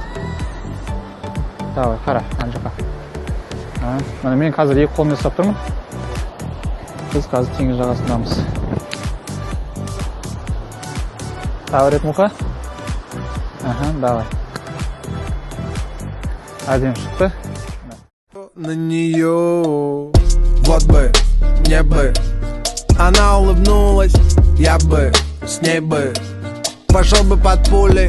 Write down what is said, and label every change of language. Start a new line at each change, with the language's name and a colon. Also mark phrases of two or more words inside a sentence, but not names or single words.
Kazakh: Давай, қара, ана жаққа. Мен қазір екі қолыммен ұстап тұрмын. Біз қазір теңіз жағасындамыз. Тағы рет, Мұқа. Давай. Әдемі шықты.
Russian: На нее. Вот бы, мне бы она улыбнулась, я бы с ней бы пошел бы под пули.